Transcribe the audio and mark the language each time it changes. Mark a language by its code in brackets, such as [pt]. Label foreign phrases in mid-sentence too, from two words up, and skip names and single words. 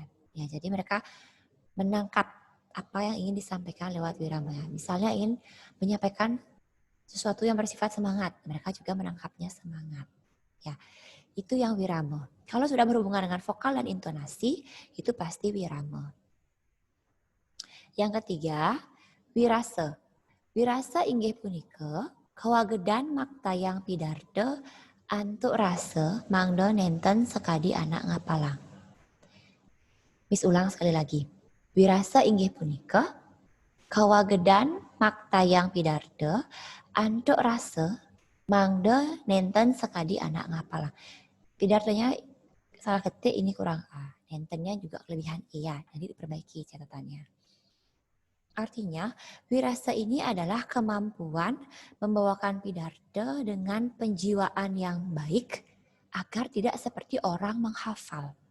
[id] Ya, jadi mereka menangkap apa yang ingin disampaikan lewat wirama. Misalnya ingin menyampaikan sesuatu yang bersifat semangat, mereka juga menangkapnya semangat. Ya, itu yang wirama. Kalau sudah berhubungan dengan vokal dan intonasi, itu pasti wirama. Yang ketiga, wirasa. [ban] Wirasa inggih punika kawagedan maktayang pidarto antuk rasa mangdo nenten sekadi anak ngapalang. [id] Mis ulang sekali lagi. [ban] Wirasa inggih punika kawagedan maktayang pidarto antuk rasa mangdo nenten sekadi anak ngapalang. [id] Pidartonya salah ketik ini kurang A. Nentennya juga kelebihan iya. Nanti diperbaiki catatannya. Artinya, wirasa ini adalah kemampuan membawakan pidato dengan penjiwaan yang baik agar tidak seperti orang menghafal.